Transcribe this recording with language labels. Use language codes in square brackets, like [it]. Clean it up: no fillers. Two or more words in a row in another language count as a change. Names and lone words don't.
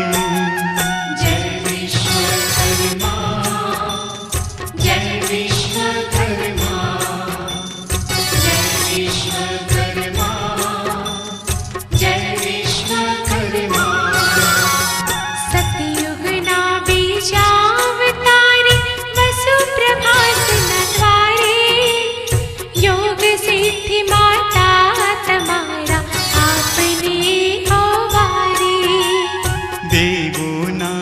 [hi] जय विश्वकर्मा, जय विश्वकर्मा, जय विश्वकर्मा, जय विश्वकर्मा। [gu] સતયુગ ના બીજાવતારે, વસુ પ્રભાસ ન દ્વારે, યોગ સિદ્ધિ માતા તમારા આપને ઓવારે। देवो